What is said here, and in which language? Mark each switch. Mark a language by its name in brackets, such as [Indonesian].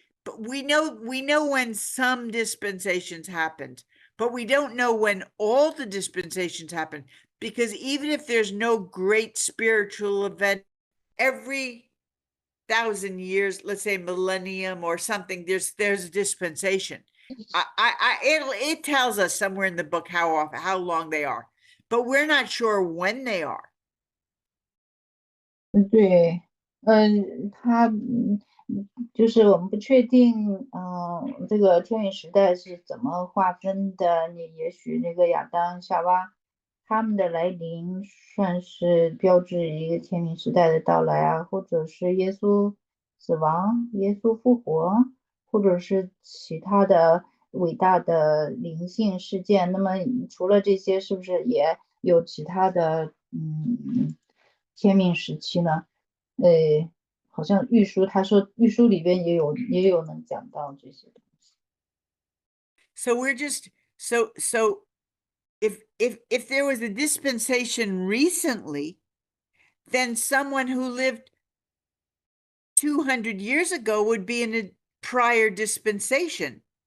[English] But we know when some dispensations happened, but we don't know when all the dispensations happen, because even if there's no great spiritual event, every 1,000 years, let's say millennium or something, there's a dispensation. It tells us somewhere in the book how long they are, but we're not sure when they are. [Chinese] 对，他就是我们不确定，这个天运时代是怎么划分的？你也许那个亚当、夏娃他们的来临，算是标志一个天运时代的到来啊，或者是耶稣死亡、耶稣复活，或者是其他的伟大的灵性事件。那么除了这些，是不是也有其他的天命时期呢？好像玉书，他说玉书里边也有能讲到这些东西。 [English] So we're just so if there was a dispensation recently, then someone who lived 200 years ago would be in a prior dispensation.